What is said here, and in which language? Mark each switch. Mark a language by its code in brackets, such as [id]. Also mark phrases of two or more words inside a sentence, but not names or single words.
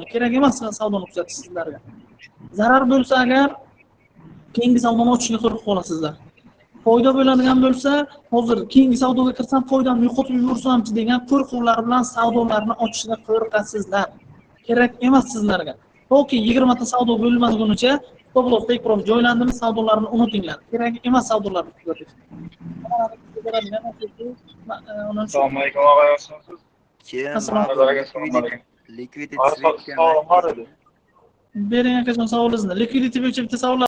[uz] Kerak emas savdoni kuzatish sizlarga. Zarar bo'lsa agar keyingi savdoni ochishga qo'rqib qolasizlar. Foyda bo'ladigan bo'lsa, hozir keyingi savdoga kirsam foydamni yo'qotib yuborsam-chi degan qo'rquvlar bilan savdolarni ochishga qo'rqasizlar. Kerak emas sizlarga. Toki 20 ta savdo bo'lmagunicha [en] Stop loss take profit [uz] joylandimi, savdolarni unutinglar. Kerak emas savdolarni ko'rish. Assalomu alaykum og'a, yaxshimisiz? Bering aka savolingizni. Liquidity bo'yicha bitta savol